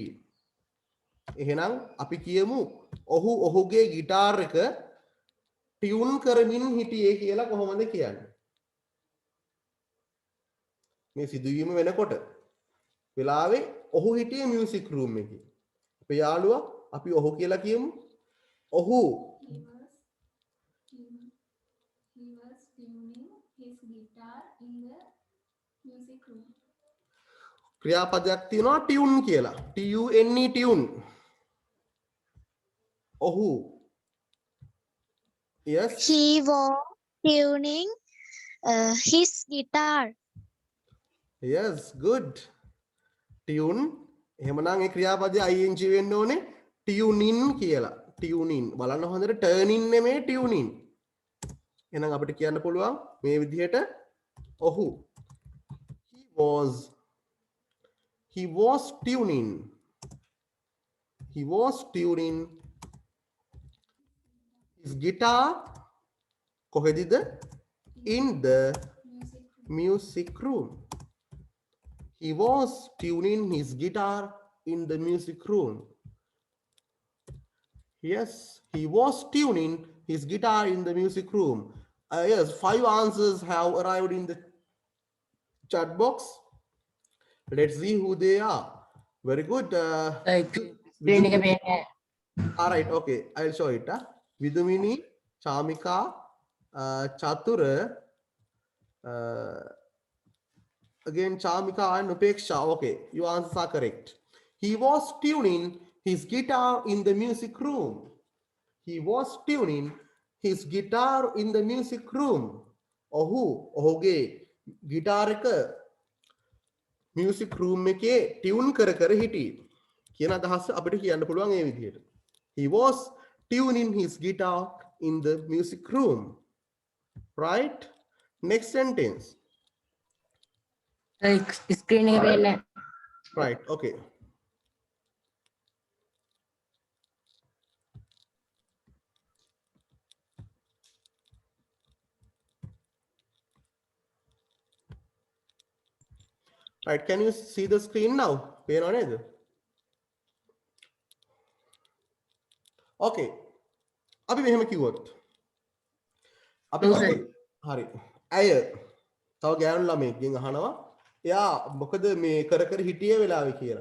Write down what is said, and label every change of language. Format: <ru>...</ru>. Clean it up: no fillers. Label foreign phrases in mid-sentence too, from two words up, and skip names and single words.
<si>එහෙනම් අපි කියමු ඔහු ඔහුගේ ගිටාර් එක ටියුන් කරමින් හිටියේ කියලා කොහොමද කියන්නේ? මේ සිදුවීම වෙනකොට වෙලාවේ ඔහු හිටියේ</si> <en>music room</en> <si>එකේ. අපේ යාළුවා අපි ඔහු කියලා කියමු. ඔහු</si> <en>he was tuning his guitar in the music room.</en> <si>ක්‍රියාපදයක් තියෙනවා ටියුන් කියලා.</si> <en>TUNE ටියුන්. ඔහු yes He was tuning his guitar. yes good tune</en> <si>එහෙමනම් ඒ ක්‍රියාපදයේ ing වෙන්න ඕනේ</si> <en>tune in</en> <si>කියලා.</si> <en>tune in.</en> <si>බලන්න හොඳට</si> <en>turn in</en> <si>නෙමෙයි</si> <en>tune in.</en> <si>එහෙනම් අපිට කියන්න පුළුවන් මේ විදිහට ඔහු</si> <en>he was tuning his guitar</en> <si>කොහෙදද</si> <en>in the music room. He was tuning his guitar in the music room. Yes, he was tuning his guitar in the music room. Yes, 5 answers have arrived in the chat box. Let's see who they are. Very good.</en> <si>screen එක පේන්නේ</si> <en>All right, okay. I'll show it. Vidumini, Chamika, Chatura, again Chamika and Upeksha. Okay, your answers are correct. He was tuning his guitar in the music room. He was tuning his guitar in the music room.</en> <si>ඔහුගේ ගිටාර් එක</si> <en>music room</en> <si>එකේ ටියුන් කර හිටියේ කියන අදහස අපිට කියන්න පුළුවන් ඒ විදිහට.</si> <en>He was tuning his guitar in the music room. Right? Next sentence.</en> <si>screen එක පේන්නේ</si> <en>Right, okay. Right, can you see the screen now?</en> <si>පේනව නේද? Okay. අපි මෙහෙම කිව්වොත්. අපි හරි. ඇය තව ගෑනු ළමයෙක්ගෙන් අහනවා එයා මොකද මේ කර හිටියේ වෙලාවේ කියලා.</si>